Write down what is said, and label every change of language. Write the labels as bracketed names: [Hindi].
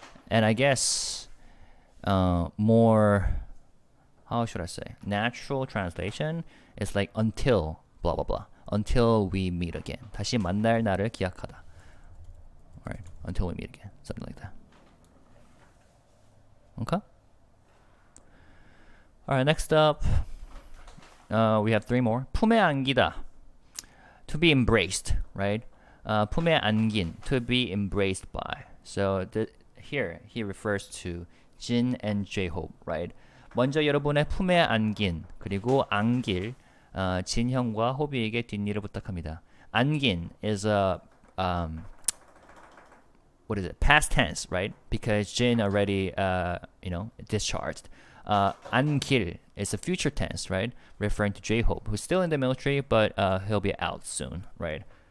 [English] And I guess more, how should I say, natural translation is like until blah blah blah, until we meet again. [Korean] 다시 만날 날을 기약하다, right? [English] Until we meet again, something like that. Okay. All right. Next up, we have three more. [Korean] 품에 안기다, [English] to be embraced, right? [Korean] 품에 안긴, [English] to be embraced by. So here he refers to Jin and J-Hope, right? [Korean] 먼저 여러분의 품에 안긴, 그리고 안길, 진형과 호비에게 뒷일을 부탁합니다. [English] 안긴 is a what is it? Past tense, right? Because Jin already discharged. 안길 is a future tense, right? Referring to J-Hope, who's still in the military, but he'll be out soon, right?